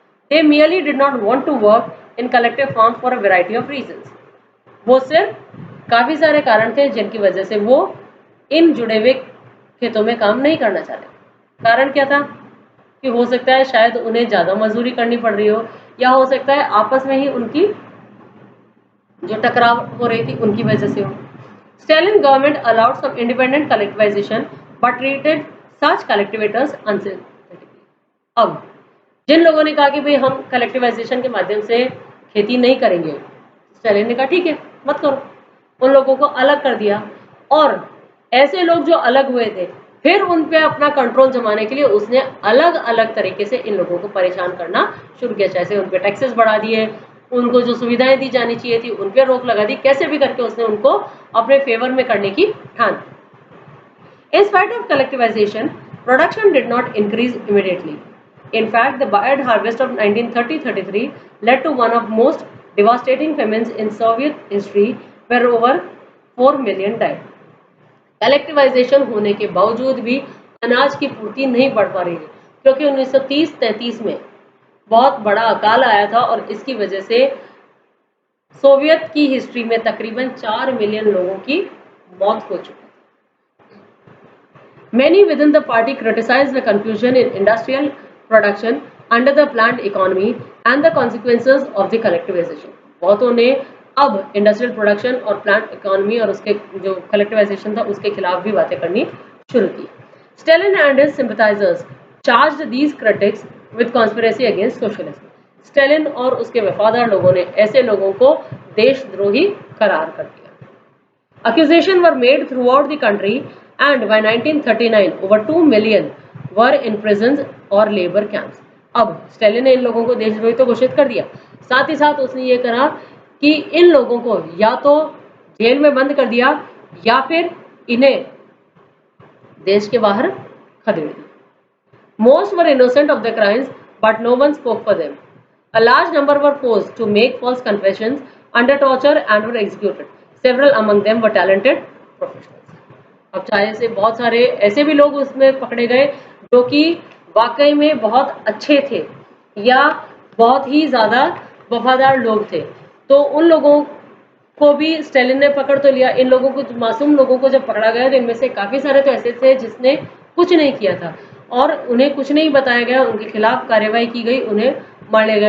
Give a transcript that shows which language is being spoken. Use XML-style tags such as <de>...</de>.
<en>They merely did not want to work in collective farm for a variety of reasons.</en> <hi>वो सिर्फ काफी सारे कारण थे जिनकी वजह से वो इन जुड़े हुए खेतों में काम नहीं करना चाहते। कारण क्या था कि हो सकता है शायद उन्हें ज्यादा मजदूरी करनी पड़ रही हो, या हो सकता है आपस में ही उनकी जो टकराव हो रही थी उनकी वजह से हो।</hi> <en>Stalin government allowed some independent collectivization but treated such collectivators unsympathetically.</en> <hi>अब जिन लोगों ने कहा कि भाई हम कलेक्टिवाइजेशन के माध्यम से खेती नहीं करेंगे, स्टालिन ने कहा ठीक है मत करो, उन लोगों को अलग कर दिया। और ऐसे लोग जो अलग हुए थे फिर उन पे अपना कंट्रोल जमाने के लिए उसने अलग अलग तरीके से इन लोगों को परेशान करना शुरू किया। जैसे उन पे टैक्सेस बढ़ा दिए, उनको जो सुविधाएं दी जानी चाहिए थी उन पे रोक लगा दी, कैसे भी करके उसने उनको अपने फेवर में करने की ठान।</hi> <en>In spite of collectivization, production did not increase immediately. In fact, the Bayard harvest of 1930-33 led to one of most devastating famines in Soviet history, where over 4 million died.</en> <hi>Collectivisation होने के बावजूद भी अनाज की पूर्ति नहीं बढ़ पा रही है क्योंकि 1930-33 में बहुत बड़ा अकाल आया था और इसकी वजह से सोवियत की हिस्ट्री में तकरीबन 4 मिलियन लोगों की मौत हो चुकी।</hi> <en>Many within the party criticized the confusion in industrial production under the planned economy and the consequences of the collectivization.</en> <hi>बहुतों ने अब इंडस्ट्रियल प्रोडक्शन और प्लांट इकोनॉमी और उसके जो कलेक्टिवाइजेशन था उसके खिलाफ भी बातें करनी शुरू की।</hi> <en>Stalin and his sympathizers charged these critics with conspiracy against socialism.</en> <hi>Stalin और उसके वफादार लोगों ने ऐसे लोगों को देशद्रोही करार कर दिया।</hi> <en>Accusations were made throughout the country and by 1939 over 2 million were in prisons or labor camps.</en> <hi>अब स्टेलिन ने इन लोगों को देशद्रोही तो घोषित कर दिया, साथ ही साथ उसने ये कहा कि इन लोगों को या तो जेल में बंद कर दिया या फिर इन्हें देश के बाहर खदेड़ दिया।</hi> <en>Most were innocent of the crimes but no one spoke for them. A large number were forced to make false confessions under torture and were executed. Several among them were talented professionals.</en> <hi>अब चाहे से बहुत सारे ऐसे भी लोग उसमें पकड़े गए जो कि वाकई में बहुत अच्छे थे या बहुत ही ज़्यादा वफादार लोग थे, तो उन लोगों को भी स्टेलिन ने पकड़ तो लिया। इन लोगों को, मासूम लोगों को जब पकड़ा गया तो इनमें से काफ़ी सारे तो ऐसे थे जिसने कुछ नहीं किया था और उन्हें कुछ नहीं बताया गया, उनके खिलाफ कार्रवाई की गई, उन्हें मार लिया गया।</hi>